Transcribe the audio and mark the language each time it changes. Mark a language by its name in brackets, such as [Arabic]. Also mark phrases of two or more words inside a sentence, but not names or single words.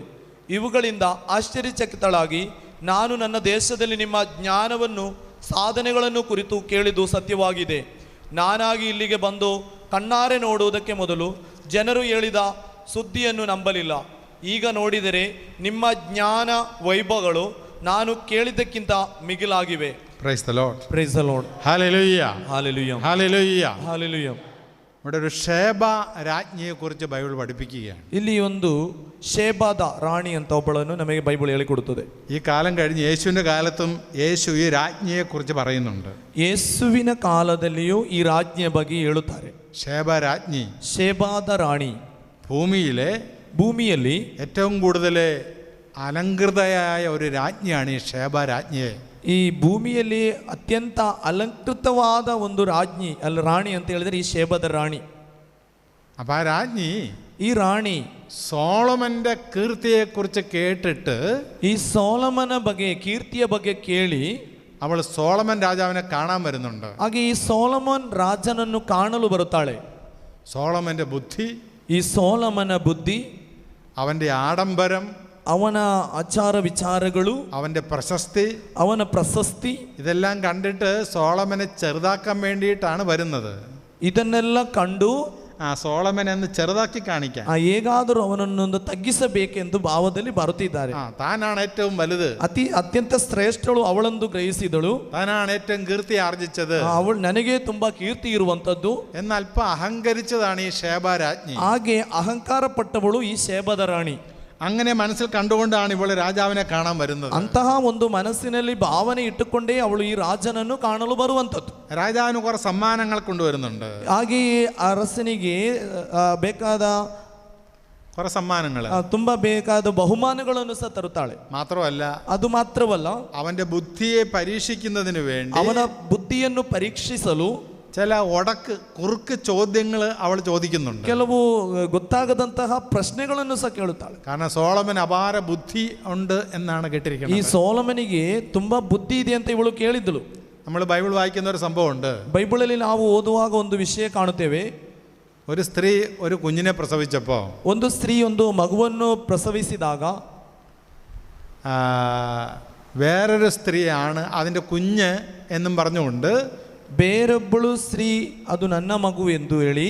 [Kannada] ಇವುಗಳಿಂದ ಆಶ್ಚರ್ಯಚಕಿತಳಾಗಿ, ನಾನು ನನ್ನ ದೇಶದಲ್ಲಿ ನಿಮ್ಮ ಜ್ಞಾನವನ್ನು ಸಾಧನೆಗಳನ್ನು ಕುರಿತು ಕೇಳಿದ್ದು ಸತ್ಯವಾಗಿದೆ. ನಾನಾಗಿ ಇಲ್ಲಿಗೆ ಬಂದು ಕಣ್ಣಾರೆ ನೋಡುವುದಕ್ಕೆ ಮೊದಲು ಜನರು ಹೇಳಿದ ಸುದ್ದಿಯನ್ನು ನಂಬಲಿಲ್ಲ. ಈಗ ನೋಡಿದರೆ ನಿಮ್ಮ ಜ್ಞಾನ ವೈಭವಗಳು ನಾನು ಕೇಳಿದ್ದಕ್ಕಿಂತ ಮಿಗಿಲಾಗಿವೆ. [English] Praise the Lord. Praise the Lord. Hallelujah. Hallelujah. Hallelujah. Hallelujah. [Malayalam] ഇവിടെ ഒരു ഷേബ രാജ്ഞിയെക്കുറിച്ച് ബൈബിൾ പഠിപ്പിക്കുകയാണ്. [Kannada] ಇಲ್ಲಿ ಒಂದು ಶೇಬಾದ ರಾಣಿ ಅಂತ ಒಬ್ಬಳನ್ನು ನಮಗೆ ಬೈಬಲ್ ಹೇಳಿಕೊಡುತ್ತದೆ. [Malayalam] ഈ കാലം കഴിഞ്ഞ് യേശുവിൻ്റെ കാലത്തും യേശു ഈ രാജ്ഞിയെക്കുറിച്ച് പറയുന്നുണ്ട്. [Kannada] ಯೇಸುವಿನ ಕಾಲದಲ್ಲಿಯೂ ಈ ರಾಜ್ಞಿಯ ಬಗ್ಗೆ ಹೇಳುತ್ತಾರೆ. [Malayalam] ഷേബ രാജ്ഞി, [Kannada] ಶೇಬಾದ ರಾಣಿ ഭൂമിಯಲ್ಲಿ [Malayalam] ഏറ്റവും കൂടുതൽ അലങ്കൃതയായ ഒരു രാജ്ഞിയാണ് ഈ ഷേബ രാജ്ഞിയെ. [Kannada] ಈ ಭೂಮಿಯಲ್ಲಿ ಅತ್ಯಂತ ಅಲಂಕೃತವಾದ ಒಂದು ರಾಣಿ ಅಂತ ಹೇಳಿದ್ರೆ ಈ ಶೇಬದ ರಾಣಿ. [Malayalam] അപ്പം ആ രാജ്ഞി, [Kannada] ഈ ರಾಣಿ [Malayalam] സോളമന്റെ കീർത്തിയെക്കുറിച്ച് കേട്ടിട്ട്, [Kannada] ഈ സോളമನ ಬಗ್ಗೆ ಕೀರ್ತಿಯ ಬಗ್ಗೆ ಕೇಳಿ [Malayalam] അവൾ സോളമൻ രാജാവിനെ കാണാൻ വരുന്നുണ്ട്. [Kannada] ಹಾಗೆ ಈ ಸೋಲಮನ್ ರಾಜನನ್ನು ಕಾಣಲು ಬರುತ್ತಾಳೆ. [Malayalam] സോളമന്റെ ബുദ്ധി, [Kannada] ಈ ಸೋಲಮನ ಬುದ್ಧಿ, [Malayalam] അവന്റെ ആഡംബരം, [Kannada] ಅವನ ಆಚಾರ ವಿಚಾರಗಳು, [Malayalam] അവന്റെ പ്രശസ്തി, ഇതെല്ലാം കണ്ടിട്ട് സോളമനെ ചെറുതാക്കാൻ വേണ്ടിയിട്ടാണ് വരുന്നത്. [Kannada] ಇದನ್ನೆಲ್ಲ ಕಂಡು [Malayalam] സോളമൻ എന്ന് ചെറുതാക്കി കാണിക്കാൻ, [Kannada] ಹೇಗಾದರೂ ಅವನನ್ನು ತಗ್ಗಿಸಬೇಕೆಂದು ಭಾವದಲ್ಲಿ ಬರುತ್ತಿದ್ದಾರೆ. [Malayalam] താനാണ് ഏറ്റവും വലുത്, [Kannada] ಅತ್ಯಂತ ಶ್ರೇಷ್ಠಳು ಅವಳೆಂದು ಗ್ರಹಿಸಿದಳು. [Malayalam] താനാണ് ഏറ്റവും കീർത്തി ആർജിച്ചത്, [Kannada] ಅವಳು ನನಗೆ ತುಂಬಾ ಕೀರ್ತಿ ಇರುವಂತದ್ದು. [Malayalam] എന്നാൽ അല്പം അഹങ്കരിച്ചതാണ് ഈ ഷേബ രാജ്ഞി. [Kannada] ಹಾಗೆ ಅಹಂಕಾರ ಪಟ್ಟವಳು ಈ ಶೇಬದ ರಾಣಿ. [Malayalam] അങ്ങനെ മനസ്സിൽ കണ്ടുകൊണ്ടാണ് ഇവള് രാജാവിനെ കാണാൻ വരുന്നത്. [Kannada] ಅಂತಹ ಒಂದು ಮನಸ್ಸಿನಲ್ಲಿ ಭಾವನೆ ಇಟ್ಟುಕೊಂಡೇ ಅವಳು ಈ ರಾಜನನ್ನು ಕಾಣಲು ಬರುವಂತದ್ದು. [Malayalam] രാജാവിന് കുറെ സമ്മാനങ്ങൾ കൊണ്ടുവരുന്നുണ്ട്. [Kannada] ಹಾಗೆಯೇ ಅರಸನಿಗೆ ಬೇಕಾದ [Malayalam] കുറെ സമ്മാനങ്ങൾ, [Kannada] ತುಂಬಾ ಬೇಕಾದ ಬಹುಮಾನಗಳನ್ನು ಸಹ ತರುತ್ತಾಳೆ. [Malayalam] മാത്രമല്ല, [Kannada] ಅದು ಮಾತ್ರವಲ್ಲ, [Malayalam] അവന്റെ ബുദ്ധിയെ പരീക്ഷിക്കുന്നതിന് വേണ്ടി, [Kannada] ಅವನ ಬುದ್ಧಿಯನ್ನು ಪರೀಕ್ಷಿಸಲು [Malayalam] ചില കുറുക്ക് ചോദ്യങ്ങൾ അവൾ ചോദിക്കുന്നുണ്ട്. [Kannada] ಕೆಲವು ಗೊತ್ತಾಗದಂತಹ ಪ್ರಶ್ನೆಗಳನ್ನು ಸಹ ಕೇಳುತ್ತಾಳೆ. [Malayalam] കാരണം സോളമൻ ಅಪಾರ ബുദ്ധി ഉണ്ട് എന്നാണ് കേട്ടിരിക്കുന്നത്. [Kannada] ಈ ಸೋಲಮನಿಗೆ ತುಂಬಾ ಬುದ್ಧಿ ಇದೆ ಅಂತ ಇವಳು ಕೇಳಿದ್ದಳು. [Malayalam] നമ്മൾ ബൈബിൾ വായിക്കുന്ന ഒരു സംഭവമുണ്ട്. [Kannada] ಬೈಬಲಲ್ಲಿ ನಾವು ಓದುವಾಗ ಒಂದು ವಿಷಯ ಕಾಣುತ್ತೇವೆ. [Malayalam] ഒരു സ്ത്രീ ഒരു കുഞ്ഞിനെ പ്രസവിച്ചപ്പോൾ, [Kannada] ಒಂದು ಸ್ತ್ರೀ ಒಂದು ಮಗುವನ್ನು ಪ್ರಸವಿಸಿದಾಗ [Malayalam] വേറൊരു സ്ത്രീയാണ് അതിൻ്റെ കുഞ്ഞ് എന്നും പറഞ്ഞുകൊണ്ട് [Kannada] ಬೇರೊಬ್ಬಳು ಸ್ತ್ರೀ ಅದು ನನ್ನ ಮಗು ಎಂದು ಹೇಳಿ